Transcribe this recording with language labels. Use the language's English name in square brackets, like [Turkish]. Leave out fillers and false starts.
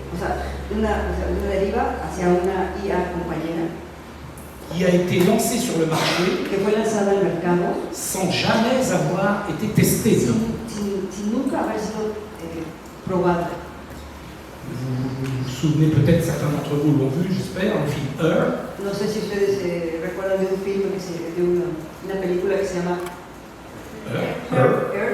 [Spanish] O sea, una deriva hacia una IA compañera. [French] Qui a été lancée sur le marché [Spanish] que fue lanzada al mercado [French] sans jamais avoir été testée. [Spanish] Sin nunca haber sido probada. [French] Vous vous souvenez peut-être, certains d'entre vous l'ont vu, j'espère, le film Her. [Spanish] No sé si ustedes recuerdan de un film, de una película que se llama Her.